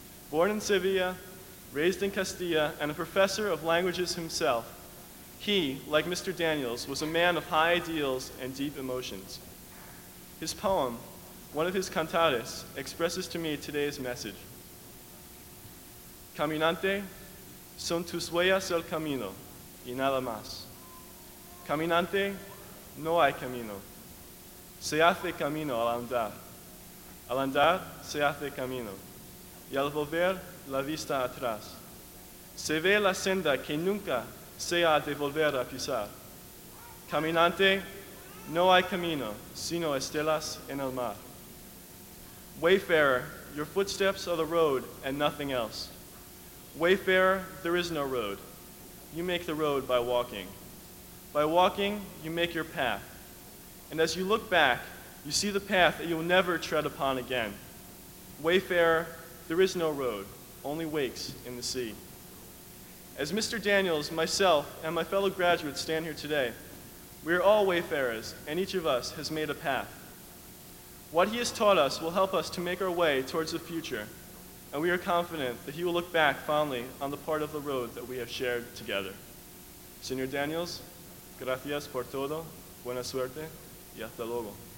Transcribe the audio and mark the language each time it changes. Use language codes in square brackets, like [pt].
[en] Born in Sevilla, raised in Castilla, and a professor of languages himself, he, like Mr. Daniels, was a man of high ideals and deep emotions. His poem, one of his cantares, expresses to me today's message. [es] Caminante, son tus huellas el camino, y nada más. Caminante, no hay camino. Se hace camino al andar. Al andar se hace camino. Y al volver la vista atrás. Se ve la senda que nunca se ha de volver a pisar. Caminante, no hay camino, sino estelas en el mar. [en] Wayfarer, your footsteps are the road and nothing else. Wayfarer, there is no road. You make the road by walking. By walking, you make your path. And as you look back, you see the path that you will never tread upon again. Wayfarer, there is no road, only wakes in the sea. As Mr. Daniels, myself, and my fellow graduates stand here today, we are all wayfarers, and each of us has made a path. What he has taught us will help us to make our way towards the future, and we are confident that he will look back fondly on the part of the road that we have shared together. [es] Señor Daniels, gracias por todo, buena suerte, y hasta luego.